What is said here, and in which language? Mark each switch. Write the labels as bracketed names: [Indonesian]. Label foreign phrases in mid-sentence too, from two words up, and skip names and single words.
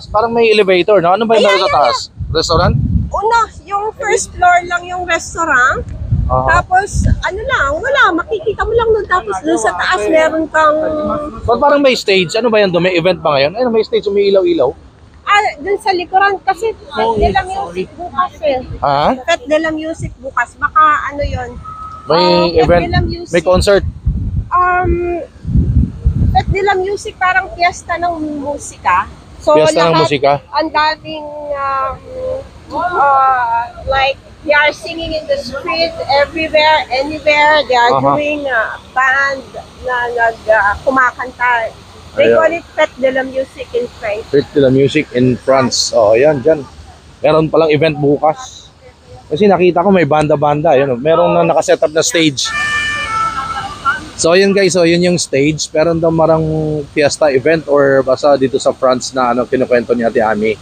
[Filipino] Parang may elevator, no? Ano ba yun sa taas? Restaurant? Una, yung [English] first floor [Filipino] lang yung restaurant. Tapos, wala, makikita mo lang doon. Tapos doon sa taas meron kang... But parang may stage, ano ba yan doon? May event pa ngayon? May stage, may ilaw-ilaw? Doon sa likuran kasi Fête de la Music bukas eh. Fête de la Music bukas. Baka yun. May Fête event, de la Music. may concert. Fête de la Music parang piyesta ng musika. So, Piyesta ng musika? Ang daming [English] like they are singing in the street everywhere, anywhere. They are doing band [Filipino] na kumakanta. [English] They call it Fête de la Music in French. Fête de la Music in France. [Filipino] Ayan, dyan. Meron palang event bukas. Kasi nakita ko may banda-banda. Ayan, meron na nakasetup na stage. So, ayan guys. So, yun yung stage. Meron daw marang fiesta event or basta dito sa France na kinukwento ni Ate Ami.